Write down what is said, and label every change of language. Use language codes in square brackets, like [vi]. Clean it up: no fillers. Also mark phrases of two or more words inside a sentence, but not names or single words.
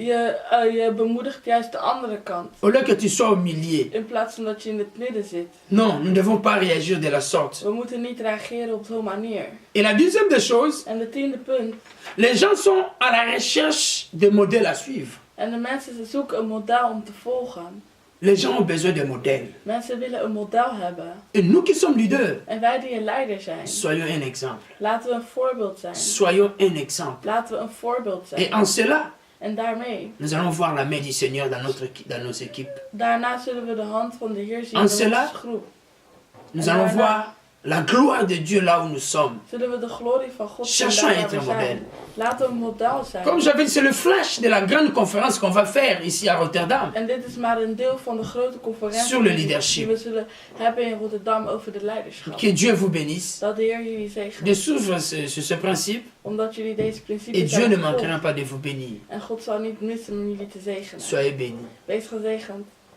[nl] Je bemoedigt juist de andere kant. [fr] Au lieu que tu sois au milieu. [nl] In plaats van dat je in het midden zit. [fr] Non, nous ne devons pas réagir de la sorte. [nl] We moeten niet reageren op zo'n manier. [fr] Et la deuxième des choses, [nl] En de tiende punt. [fr] les gens sont à la recherche de modèles à suivre. [nl] En de mensen ze zoeken een model om te volgen. [fr] Les gens ont besoin de modèles. [nl] Mensen willen een model hebben. [fr] Et nous qui sommes leaders, [nl] En wij die een leider zijn. [fr] soyons un exemple. [nl] Laten we een voorbeeld zijn. [fr] Soyons un exemple. [nl] Laten we een voorbeeld [fr] Et [nl] zijn. [fr] en cela, [nl] En daarmee, [fr] nous allons voir la main du Seigneur dans nos équipes. [nl] daarna zullen we de hand van de Heer zien [fr] En [nl] in [fr] cela, [nl] onze groep. [fr] Nous [nl] En [fr] allons [nl] daarna [fr] voir la gloire de Dieu là où nous sommes. [nl] zullen we de glorie van God zien [fr] Cherchons à [nl] daar [fr] être [nl] waar we [fr] un modèle. [nl] zijn. Laten we een model zijn. [fr] Comme j'avais dit, c'est le flash de la grande conférence qu'on va faire ici à Rotterdam. [nl] En dit is maar een deel van de grote conferentie [fr] Sur le die leadership. [nl] we zullen hebben in Rotterdam over de leiderschap. [fr] Que Dieu vous bénisse [nl] Dat de Heer jullie zegent. [fr] de suivre sur ce principe [nl] Omdat jullie deze [fr] et [nl] principes [fr] Dieu ne [nl] hebben [fr] manquera [nl] gevolgd. [fr] pas de vous bénir. [nl] En God zal niet missen om jullie te zegenen. [fr] Soyez bénis. [nl] Wees gezegend.